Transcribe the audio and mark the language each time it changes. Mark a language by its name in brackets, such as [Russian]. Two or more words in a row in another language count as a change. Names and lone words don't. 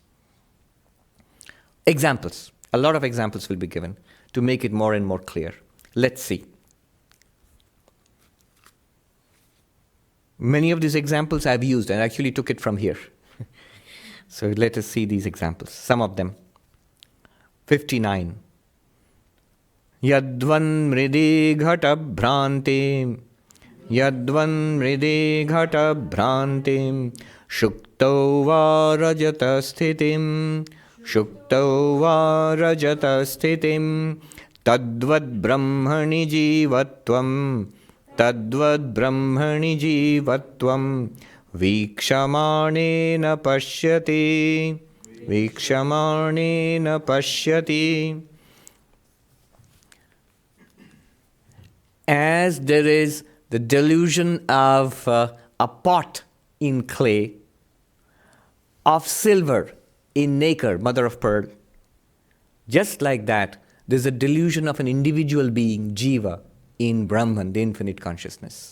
[English] Examples, a lot of examples will be given to make it more and more clear. Let's see. Many of these examples I've used and actually took it from here. So let us see these examples, some of them. 59. [Sanskrit] Yadvan mridi ghata bhrantim, Yadvan mridi ghata bhrantim, Shuktau va rajata sthitim, Shuktau va rajata sthitim, Tadvad brahmani jivatvam, Tadvad brahmani jivatvam, Vikshamanena pashyati, Vikshamanena pashyati. [English] As there is the delusion of a pot in clay, of silver in nacre, mother of pearl, just like that, there's a delusion of an individual being, Jeeva, in Brahman, the infinite consciousness.